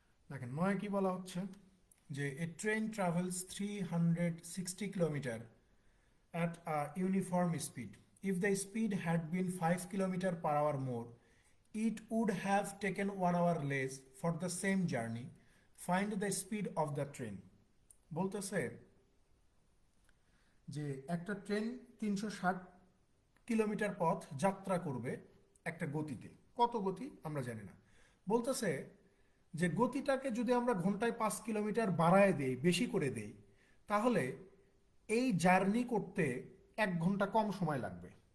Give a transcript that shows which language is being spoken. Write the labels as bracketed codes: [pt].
[bn] দেখেন 9 কি বলা হচ্ছে, যে [en] A train travels 360 kilometre at a uniform speed. If the speed had been 5 kilometers per hour more, it would have taken 1 hour less for the same journey. Find the speed of the train. [bn] বলতেছে যে একটা train 360 kilometre পথ যাত্রা করবে একটা গতিতে। কত গতি আমরা জানি না। বলতেছে যে গতিটাকে যদি আমরা ঘন্টায় 5 কিলোমিটার বাড়ায় দেই, বেশি করে দেই, তাহলে এই জার্নি করতে 1 ঘন্টা কম সময় লাগবে।